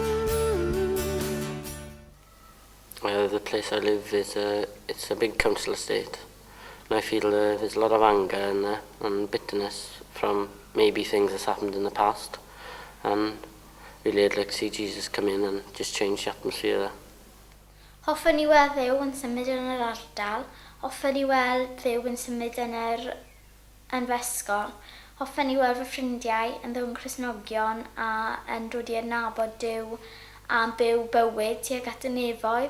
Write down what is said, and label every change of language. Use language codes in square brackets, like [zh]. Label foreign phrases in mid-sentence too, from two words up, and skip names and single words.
[en] The place I live is it's a big council estate, and I feel there's a lot of anger in there and bitterness from maybe things that's happened in the past, and really I'd like to see Jesus come in and just change the atmosphere there. [cy] Hoffwn i weld Dduw yn symud yn yr ardal, hoffwn i weld Dduw yn symud yn fysgol, hoffwn i weld fy ffrindiau yn ddwyn Cristnogion a yn dod i adnabod Duw a'n byw bywyd tuag at y nefoedd.